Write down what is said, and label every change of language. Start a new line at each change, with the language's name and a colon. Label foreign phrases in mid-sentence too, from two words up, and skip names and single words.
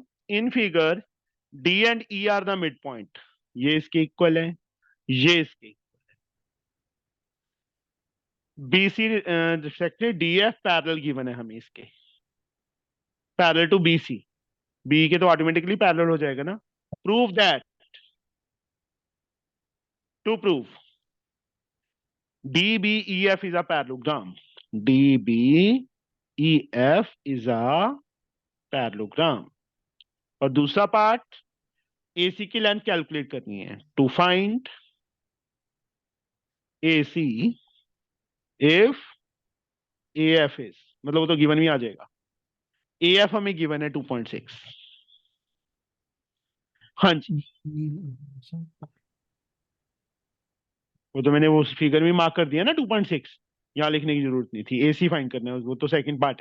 English: in figure D and E are the mid point.
Hindi: ये इसके इक्वल है, ये इसके. BC
English: reflected DF parallel given
Hindi: है हमें इसके.
English: parallel to BC.
Hindi: B के तो ऑटोमेटिकली पैरेलल हो जाएगा ना.
English: prove that. to prove DBEF is a parallelogram. DBEF is a parallelogram.
Hindi: और दूसरा पार्ट, AC की
English: length calculate
Hindi: करनी है.
English: to find AC if AF is,
Hindi: मतलब वो तो गिवन भी आ जाएगा. AF हमें गिवन है 2.6. हाँ जी, वो तो मैंने वो फिगर में मार्क कर दिया ना 2.6. यहाँ लिखने की जरूरत नहीं थी. AC फाइंड करना है, वो तो
English: second part
Hindi: है.